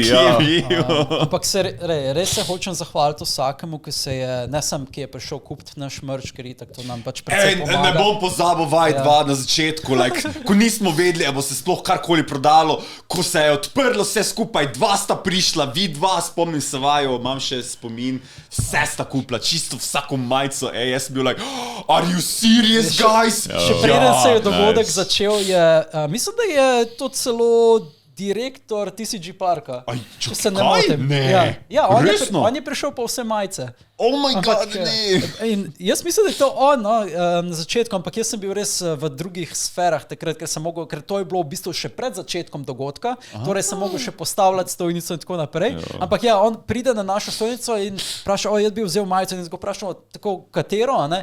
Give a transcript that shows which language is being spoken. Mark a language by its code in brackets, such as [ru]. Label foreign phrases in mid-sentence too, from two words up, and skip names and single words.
[sl] Ampak res se hočem zahvaliti vsakemu, ki se je, ne sem, ki je prišel kupiti naš merch, ker itak to nam pač predvsej pomaga. Ne bom pozabil White 2 na začetku, ko nismo vedeli, a bo se sploh karkoli prodalo, ko se je odprlo vse skupaj, 2 sta prišla, vi 2, spomnim se vaju, imam še spomin, vse sta kupila, čisto vsako majico, jaz sem bil like, [en] are you serious, guys? [sl] Še preden se je dogodek začel, mislim, da je to celo direktor TCG Parka. Če se ne motim. Resno? On je prišel po vse majice. [en] Oh my god, [sl] ne. In jaz mislim, da je to on na začetku, ampak jaz sem bil res v drugih sferah takrat, ker to je bilo v bistvu še pred začetkom dogodka, torej sem mogel še postavljati stojnico in tako naprej. Ampak on pride na našo stojnico in vpraša, jaz bi vzel majico in ga vprašamo, tako katero, ne?